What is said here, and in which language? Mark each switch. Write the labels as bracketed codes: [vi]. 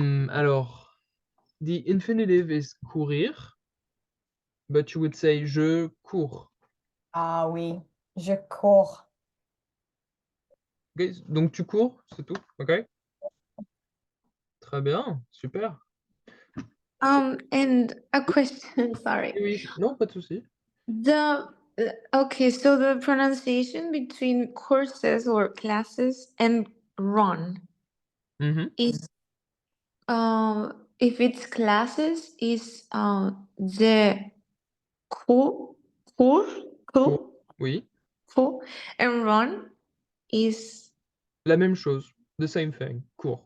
[en] Alors, the infinitive is courir, but you would say [fr] je cours. Ah oui, je cours. Ok, donc tu cours, c'est tout, ok? Très bien, super. [en] And a question, sorry. [fr] Oui, non, pas de souci. [en] Okay, so the pronunciation between courses or classes and run Mhm. is if it's classes is the cour cour [fr] Cours, cour oui. [en] cour and run is [fr] La même chose, [en] the same thing, [fr] cours.